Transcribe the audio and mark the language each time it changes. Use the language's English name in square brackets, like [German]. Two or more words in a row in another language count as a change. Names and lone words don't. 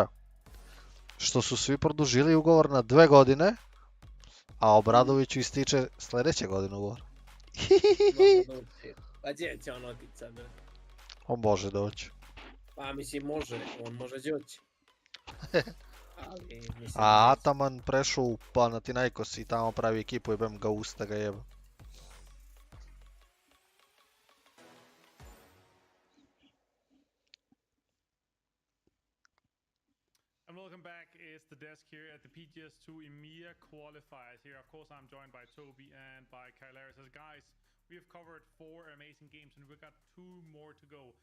[Croatian] Što su svi produžili ugovor na 2 godine, a Obradoviću ističe sljedeće godine ugovor. Pa gdje će on otići sad? On može doći. Pa mislim može, on može doći. A Ataman prešao u Panathinaikos i tamo pravi ekipu i bem ga usta ga jeba. [English] Welcome back. It's the desk here at the PGS 2 EMEA qualifiers. Here, of course, I'm joined by Toby and by Kylaris. As guys, we have covered 4 amazing games and we've got 2 more to go.